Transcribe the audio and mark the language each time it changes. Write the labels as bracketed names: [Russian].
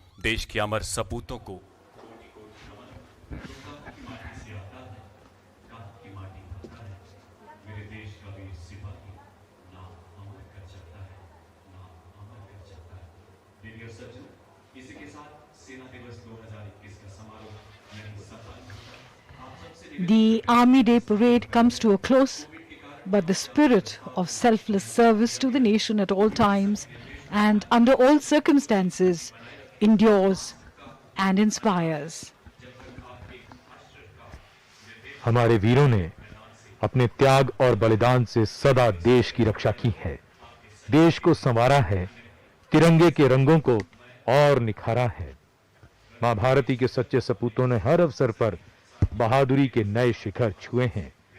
[Hindi] देश के अमर सपूतों को इसी के साथ सेना दिवस 2021 का समारोह [English] The Army Day parade comes to a close, but the spirit of selfless service to the nation at all times and under all circumstances endures and inspires. [Hindi] हमारे वीरों ने अपने त्याग और बलिदान से सदा देश की रक्षा की है, देश को संवारा है, तिरंगे के रंगों को और निखारा है। मां भारती के सच्चे सपूतों ने हर अवसर पर बहादुरी के नए शिखर छुए हैं।